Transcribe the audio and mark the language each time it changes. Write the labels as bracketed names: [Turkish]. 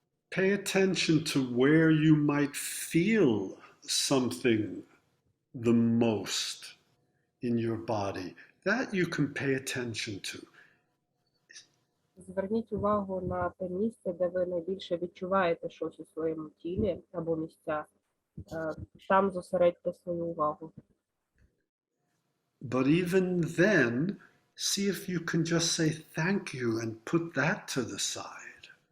[English] Pay attention to where you might feel something the most in your body. That you can pay attention to. [Ukrainian] Зверніть увагу на те місце, де ви найбільше відчуваєте щось у своєму тілі або місцях. Там зосередьте свою увагу. [English] But even then, see if you can just say thank you and put that to the side.